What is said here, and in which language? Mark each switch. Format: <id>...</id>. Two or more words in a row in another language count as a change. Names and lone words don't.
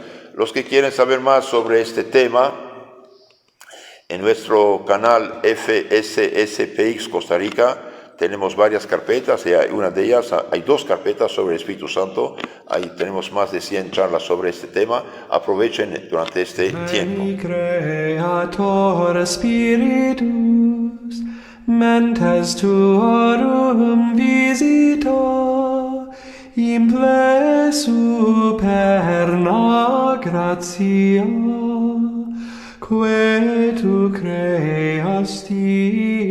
<es>Los que quieren saber más sobre este tema, en nuestro canal FSSPX Costa Rica, tenemos varias carpetas, y hay dos carpetas sobre el Espíritu Santo. Ahí tenemos más de 100 charlas sobre este tema. Aprovechen durante este tiempo.</es> <la>Veni Creator Spiritus, mentes tuorum visita, imple superna gratia, que tu creasti</la>